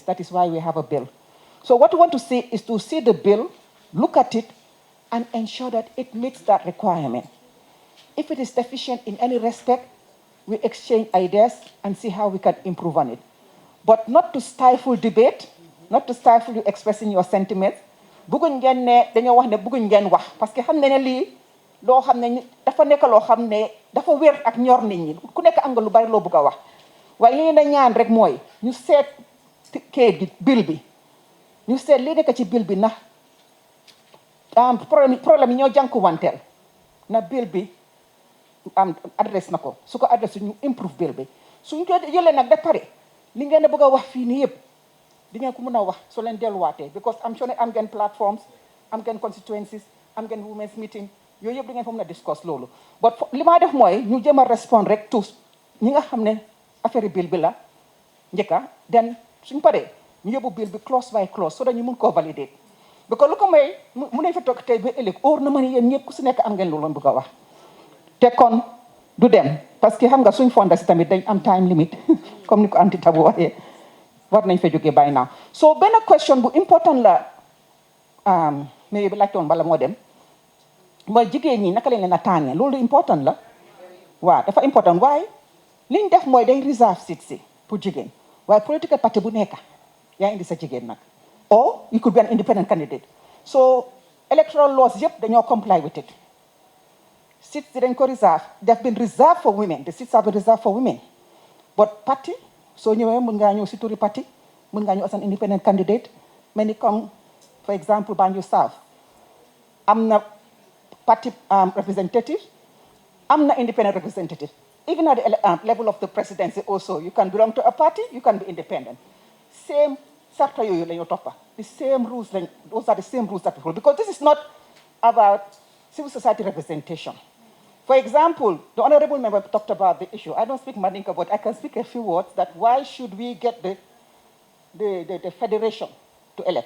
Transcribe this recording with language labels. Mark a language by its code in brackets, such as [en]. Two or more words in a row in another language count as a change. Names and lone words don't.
[en] That is why we have a bill. So what we want to see is to see the bill, look at it, and ensure that it meets that requirement. If it is deficient in any respect, we exchange ideas and see how we can improve on it. But not to stifle debate, not to stifle you expressing your sentiments. [wo] Bugun ngeen ne dañoo wax ne bugun ngeen wax [fr] parce que [wo] xam ne lii loo xam ne dafa nekk loo xam ne dafa wér ak ñor nit ñi ku nekk am nga lu bari loo bëgg a wax waaye li na ñaan rek mooy ñu seet kayit bi bill bi ñu seet li nekk ci bill bi na problème yi ñoo jànkuwanteel na bill bi adresse na ko su ko adresse ñu improve bill bi suñ ko jëlee nag ba pare li ngeen a bëgg a wax fii nii yëpp di ngeen ko mën a wax soo leen delluwaatee [en] because am sure [wo] am ngeen platforms am ngeen constituencies am ngeen [en] women's meeting [wo] yooyu yëpp di ngeen fa mën a discuss loolu but li ma def mooy ñu jëm a respond rek tous ñi nga xam ne affaire bill bi la njëkka den suñ paree ñu yóbbu bill bi [en] clause by clause so that [wo] ñu mun koo valider because lu ko may mu nañ fa toog tey ba ëllëg óor na ma ne yéen ñëpp ku si nekk am ngeen loolu bëgg a wax te kon du dem [fr] parce que [wo] xam nga suñ fonda si tamit dañ am [en] time limit [wo] comme ni ko Auntie Tabu waxee war nañ fa jógee [en] by now so [wo] benn question bu important la mais bi laajtoon bala moo dem mooy jigéen ñi naka lañ leen a tànnee loolu important la waaw dafa important waaye liñ def mooy day [en] reserve seat [wo] si pour jigéen [en] waaye political party [wo] bu nekk yaa indi sa jigéen nag [en] or you could be an independent candidate so electoral laws [wo] yëpp dañoo [en] comply with it seats [wo] dañ ko [en] reserve they've been reserved for women the seats have been reserved for women but party [wo] soo ñëwee mën ngaa ñëw si turi parti mën ngaa ñëw [en] as an independent candidate [wo] mel ni [en] comme for example Banjul South [wo] am na [en] party representative [wo] am na [en] independent representative even at the level of the presidency also you can belong to a party you can be independent same [wo] sarta yooyu la ñu toppa [en] the same rules those are the same rules that we follow because this is not about civil society representation. For example, the honorable member talked about the issue. I don't speak Mandinka, but I can speak a few words that why should we get the federation to elect?